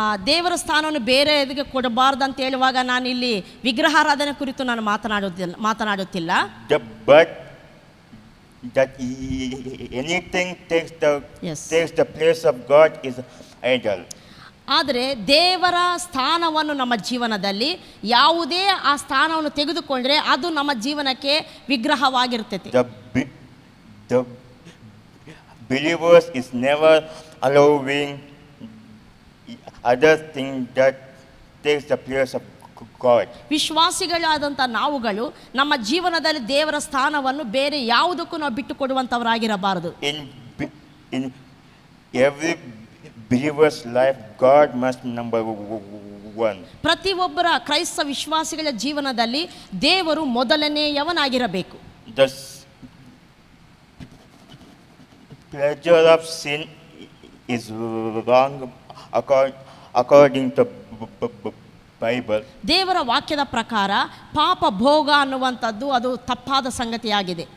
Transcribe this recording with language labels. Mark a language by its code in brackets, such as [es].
[kn] ದೇವರ ಸ್ಥಾನವನ್ನು ಬೇರೆ ಇದಕ್ಕೆ ಕೊಡಬಾರ್ದು ಅಂತ ಹೇಳುವಾಗ ನಾನು ಇಲ್ಲಿ ವಿಗ್ರಹಾರಾಧನೆ ಕುರಿತು ನಾನು ಮಾತನಾಡುತ್ತಿಲ್ಲ. [en] But that anything takes the place of God is idol. [kn] ಆದರೆ ದೇವರ ಸ್ಥಾನವನ್ನು ನಮ್ಮ ಜೀವನದಲ್ಲಿ ಯಾವುದೇ ಆ ಸ್ಥಾನವನ್ನು ತೆಗೆದುಕೊಂಡ್ರೆ ಅದು ನಮ್ಮ ಜೀವನಕ್ಕೆ ವಿಗ್ರಹವಾಗಿರ್ತೈತೆ. [en] The believers is never allowing other thing that takes the place of God. [kn] ವಿಶ್ವಾಸಿಗಳಾದಂಥ ನಾವುಗಳು ನಮ್ಮ ಜೀವನದಲ್ಲಿ ದೇವರ ಸ್ಥಾನವನ್ನು ಬೇರೆ ಯಾವುದಕ್ಕೂ ನಾವು ಬಿಟ್ಟು ಕೊಡುವಂಥವರಾಗಿರಬಾರದು. [en] In every believer's life, God must number one. [kn] ಪ್ರತಿಯೊಬ್ಬರ ಕ್ರೈಸ್ತ ವಿಶ್ವಾಸಿಗಳ ಜೀವನದಲ್ಲಿ ದೇವರು ಮೊದಲನೆಯವನಾಗಿರಬೇಕು. [en] The pleasure of sin is wrong according to Bible. [kn] ದೇವರ ವಾಕ್ಯದ ಪ್ರಕಾರ ಪಾಪ ಭೋಗ ಅನ್ನುವಂಥದ್ದು ಅದು ತಪ್ಪಾದ ಸಂಗತಿಯಾಗಿದೆ.